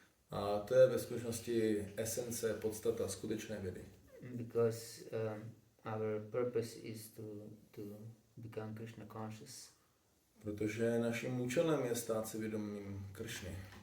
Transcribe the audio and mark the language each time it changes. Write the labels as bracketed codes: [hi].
[cs] A to je ve skutečnosti esence, podstata skutečné vědy. [en] Because our purpose is to become Krishna conscious. [cs] Protože naším účelem je stát se vědomým Kršny.